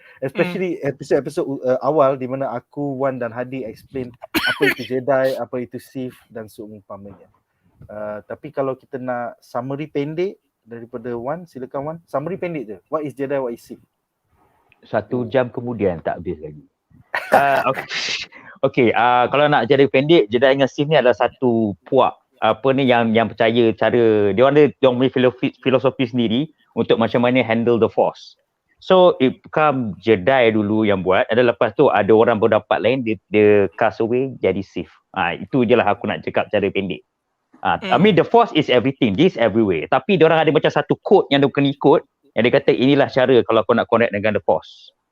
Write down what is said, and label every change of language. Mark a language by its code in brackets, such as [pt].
[ms] Especially episod-episod awal di mana aku, Wan dan Hadi explain apa itu Jedi, apa itu Sith dan seumpamanya. Tapi kalau kita nak summary pendek daripada Wan, silakan Wan. Summary pendek je. [en] What is Jedi, what is Sith? [ms] 1 jam kemudian tak habis lagi. Okay, kalau nak jadi pendek, Jedi dengan Sith ni adalah satu puak apa ni yang percaya cara dia orang punya filosofi sendiri untuk macam mana [en] handle the Force. So it become [ms] Jedi dulu yang buat, dan lepas tu ada orang berdapat lain dia [en] cast away [ms] jadi Sith. Itu je lah aku nak cakap cara pendek. [en] I mean the Force is everything, this everywhere. [ms] Tapi dia orang ada macam satu code yang dia kena ikut, yang dia kata inilah cara kalau kau nak connect dengan the Force.